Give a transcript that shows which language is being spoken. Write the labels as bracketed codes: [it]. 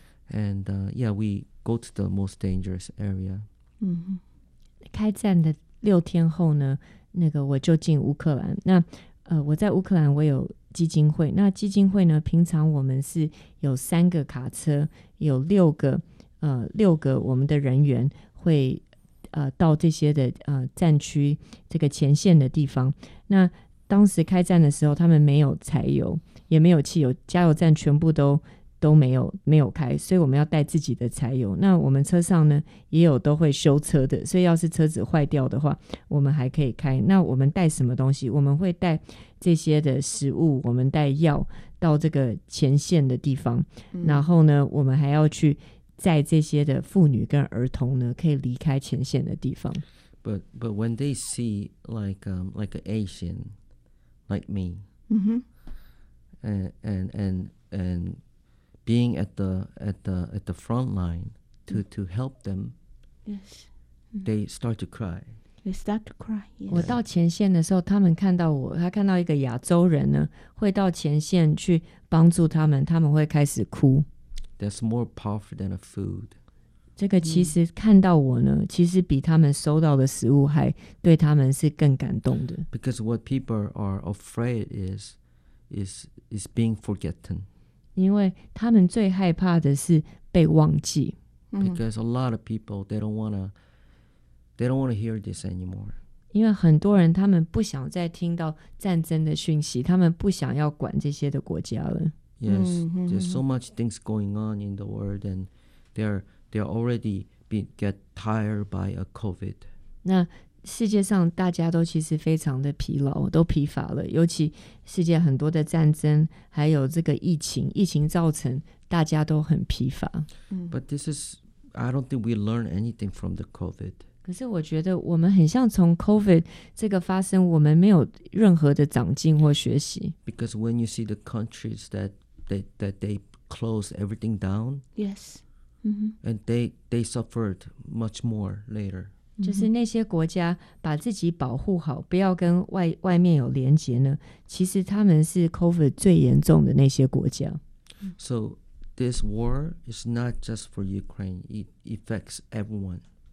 [en] And yeah, we go to the most dangerous area. [zh] 开战的六天后呢，那个我就进乌克兰。那我在乌克兰我有基金会，那基金会呢，平常我们是有三个卡车，有六个我们的人员会到这些的战区这个前线的地方。那当时开战的时候，他们没有柴油，也没有汽油，加油站全部都没有开，所以我们要带自己的柴油。那我们车上呢也有都会修车的，所以要是车子坏掉的话，我们还可以开。那我们带什么东西？我们会带这些的食物，我们带药到这个前线的地方。然后呢，我们还要去载这些的妇女跟儿童呢，可以离开前线的地方。 [en] But when they see like an Asian like me, and being at the front line to help them, yes, they start to cry. They start to cry. Yes. [zh] 我到前线的时候，他们看到我，他看到一个亚洲人呢，会到前线去帮助他们，他们会开始哭。 [en] That's more powerful than a food. [zh] 这个其实看到我呢，其实比他们收到的食物还对他们是更感动的。 [en] Because what people are afraid is being forgotten. [zh] 因为他们最害怕的是被忘记。 [en] Because a lot of people they don't wanna hear this anymore. [zh] 因为很多人他们不想再听到战争的讯息，他们不想要管这些的国家了。 [en] Yes, there's so much things going on in the world, and they're already get tired by a COVID. [zh] 那世界上大家都其实非常的疲劳，都疲乏了。尤其世界很多的战争，还有这个疫情造成大家都很疲乏。 [en] But this is, I don't think we learn anything from the COVID. [zh] 可是我觉得我们很像从 COVID 这个发生，我们没有任何的长进或学习。 [en] Because when you see the countries that they close everything down, yes, and they suffered much more later. [zh] 就是那些国家把自己保护好，不要跟外面有连结呢，其实他们是 COVID 最严重的那些国家。 [en] So this war is not just for Ukraine; it affects everyone.